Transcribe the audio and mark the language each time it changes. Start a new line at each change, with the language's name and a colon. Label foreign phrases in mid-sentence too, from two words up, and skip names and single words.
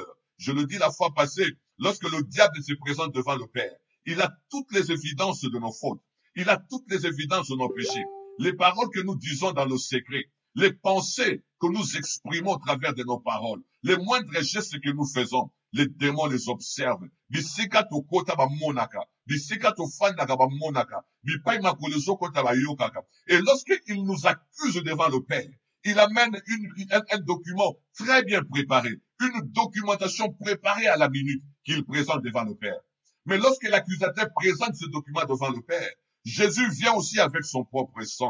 French: Je le dis la fois passée, lorsque le diable se présente devant le Père, il a toutes les évidences de nos fautes. Il a toutes les évidences de nos péchés. Les paroles que nous disons dans le secret, les pensées que nous exprimons au travers de nos paroles, les moindres gestes que nous faisons, les démons les observent.
Lingala: Bisika to kota ba monaka, bisika to fandaka ba monaka, bipai makolezo kota ba yokaka.
French: Et lorsqu'il nous accuse devant le Père, il amène un document très bien préparé, une documentation préparée à la minute qu'il présente devant le Père. Mais lorsque l'accusateur présente ce document devant le Père, Jésus vient aussi avec son propre sang.